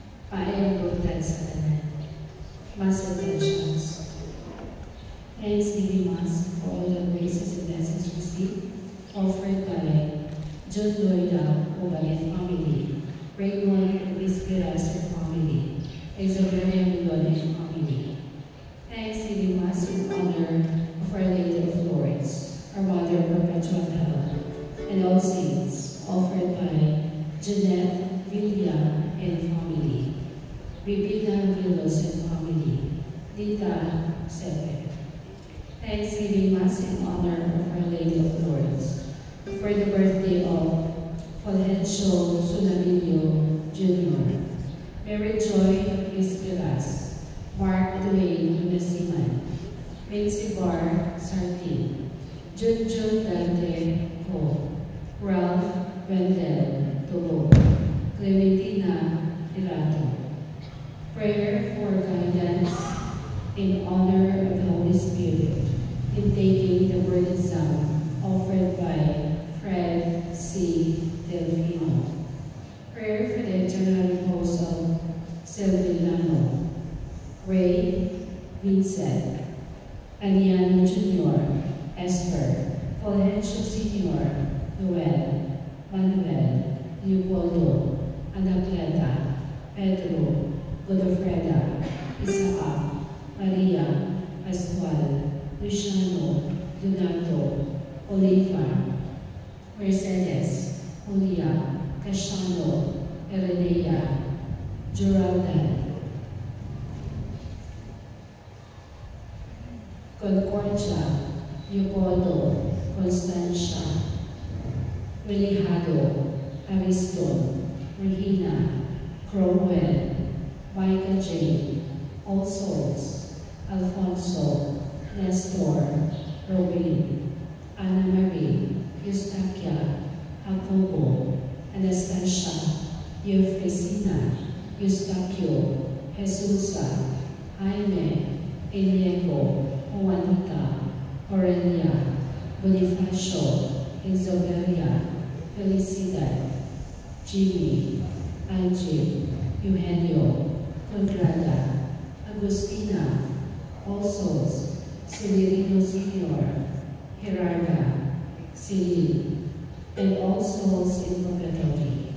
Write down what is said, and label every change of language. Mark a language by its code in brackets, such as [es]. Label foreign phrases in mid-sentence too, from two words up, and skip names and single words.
[ceb] paayambutan sa tanan. [en] Mass intentions. Thanksgiving Mass for all the graces and blessings received, offered by John Loida Obalet family, Raymond Vizqueras family, Exoveria Milones family. Thanksgiving Mass in honor of Our Lady of Lourdes, our Mother of Perpetual Help, and all saints, offered by Jeanette Villa and family, Bibina Villos and family, Dita Sepe. Thanksgiving Mass in honor of Our Lady of Lourdes, for the birthday of Fulgencio Sunamillo Jr., Mary Joy Vizqueras, Mark Dwayne Nasiman, Vinci Bar Sartin, Junjun Dante Ho, Ralph Wendell Tulo, Clementina Irato. Prayer for guidance in honor of the Holy Spirit in taking the word exam offered by Fred C. Delfino. Prayer for the eternal repose of Silvillano, Ray Vincent, Aliano Jr., Esther, Fulgencio Sr., Noel, Manuel, Leopoldo, Anacleta, Pedro, Godofreda, Isaac, Maria, Pascual, Luciano, Donato, Oliva, Mercedes, Julia, Casiano, Erenea, Geraldan, Concordia, Leopoldo, Constancia, Wilihado, Ariston, Regina, Cromwell, Micah J., All Souls, Alfonso, Nestor, Robin, Anna Marie, Eustaquia, Jacobo, Anastasia, Eufresina, Eustaquio, Jesusa, Jaime, Eliego, Juanita, Aurelia, Bonifacio, Exoveria, Felicidad, Jimmy, Angie, Eugenio, Conrada, Agustina, All Souls, Severino Sr., Gerarda, Celine, and all souls in purgatory.